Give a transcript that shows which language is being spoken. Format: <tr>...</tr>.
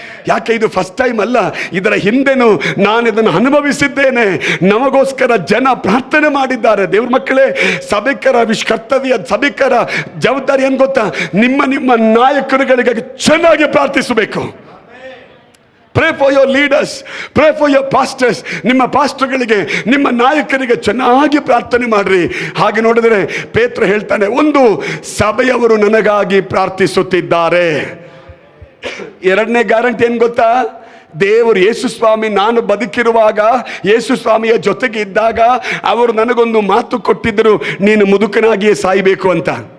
<kn>ಯಾಕೆ ಇದು first time ಅಲ್ಲ, ಇದರ ಹಿಂದೆನೂ ನಾನು ಇದನ್ನು ಅನುಭವಿಸಿದ್ದೇನೆ. ನಮಗೋಸ್ಕರ ಜನ ಪ್ರಾರ್ಥನೆ ಮಾಡಿದ್ದಾರೆ. ದೇವ್ರ ಮಕ್ಕಳೇ, ಸಭಿಕರ ಕರ್ತವ್ಯ, ಸಭಿಕರ ಜವಾಬ್ದಾರಿ ಏನು ಗೊತ್ತಾ? ನಿಮ್ಮ ನಾಯಕರುಗಳಿಗೆ ಚೆನ್ನಾಗಿ ಪ್ರಾರ್ಥಿಸಬೇಕು.</kn> <en>Pray for your leaders, pray for your pastors.</en> <kn>ನಿಮ್ಮ ಪಾಸ್ಟರ್ಗಳಿಗೆ, ನಿಮ್ಮ ನಾಯಕರಿಗೆ ಚೆನ್ನಾಗಿ ಪ್ರಾರ್ಥನೆ ಮಾಡ್ರಿ. ಹಾಗೆ ನೋಡಿದರೆ ಪೇತ್ರ ಹೇಳ್ತಾನೆ, ಒಂದು, ಸಭೆಯವರು ನನಗಾಗಿ ಪ್ರಾರ್ಥಿಸುತ್ತಿದ್ದಾರೆ. 2ನೇ ಗ್ಯಾರಂಟಿ ಏನು ಗೊತ್ತಾ? ದೇವರು ಯೇಸು ಸ್ವಾಮಿ ನಾನು ಬದುಕಿರುವಾಗ, ಯೇಸು ಸ್ವಾಮಿಯ ಜೊತೆಗೆ ಇದ್ದಾಗ ಅವರು ನನಗೊಂದು ಮಾತು ಕೊಟ್ಟಿದ್ದರು, ನೀನು ಮುದುಕನಾಗಿಯೇ ಸಾಯಬೇಕು ಅಂತ.</kn>